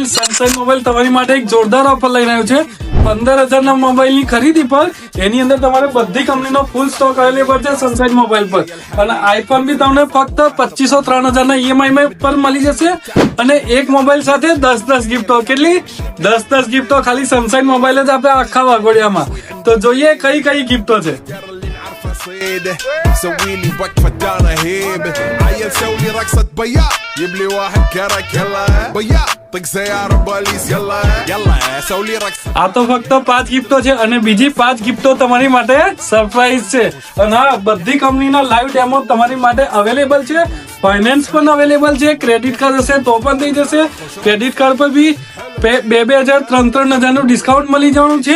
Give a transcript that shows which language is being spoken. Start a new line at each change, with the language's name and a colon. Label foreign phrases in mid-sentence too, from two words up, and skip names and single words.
Gujarati: સનશાઇન મોબાઈલ તમારી માટે એક જોરદાર ઓફર લઈને આવ્યું છે. 15,000 ના મોબાઈલ ની ખરીદી પર એની અંદર તમારે બધી કંપનીનો
English: full stock available
Gujarati: છે સનશાઇન મોબાઈલ પર. અને આઈફોન બી તમને ફક્ત 2503,000 ના ઈએમઆઈ પર મળી જશે. અને એક મોબાઈલ સાથે 10 ગિફ્ટો. કેટલી? 10 ગિફ્ટો ખાલી સનશાઇન મોબાઈલ જ આપે આખા વાઘોડિયામાં. તો જોઈએ કઈ કઈ ગિફ્ટો છે.
Arabic: مسوي لي وقفة دانا هيب عيل سوي رقصة بياع جيب لي واحد كرك يلا بياع طق سيارة بوليس يلا يلا سوي رقص.
Gujarati: આ તો ફક્ત 5 ગિફ્ટો છે અને બીજી 5 ગિફ્ટો તમારી માટે સરપ્રાઈઝ છે. અને હા, બધી કંપનીના
English: live demo
Gujarati: તમારી માટે અવેલેબલ છે. ફાઇનાન્સ પણ અવેલેબલ છે.
English: credit card
Gujarati: હશે તો પણ થઈ જશે.
English: credit card
Gujarati: પર બી 2,000 3,000 નું ડિસ્કાઉન્ટ મળી જવાનું છે.